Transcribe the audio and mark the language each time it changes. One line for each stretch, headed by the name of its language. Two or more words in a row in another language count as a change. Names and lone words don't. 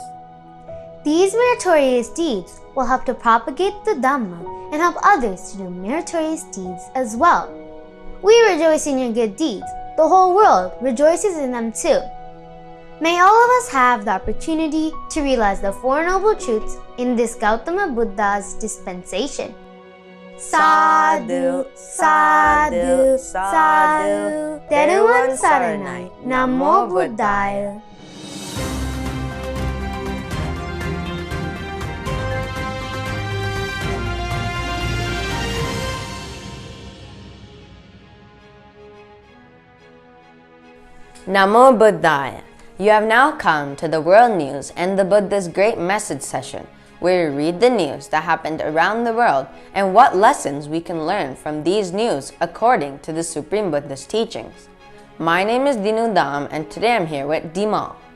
English: These meritorious deeds will help to propagate the Dhamma and help others to do meritorious deeds as well. We rejoice in your good deeds. The whole world rejoices in them too. May all of us have the opportunity to realize the Four Noble Truths in this Gautama Buddha's dispensation.
Pali: Sadhu, sadhu, sadhu, Theravada Saranai, Namo Buddhaya. Namo Buddhaya.
English: You have now come to the world news and the Buddha's great message session, where we read the news that happened around the world and what lessons we can learn from these news according to the Supreme Buddha's teachings. My name is Dinu Dam and today I'm here with Dimal.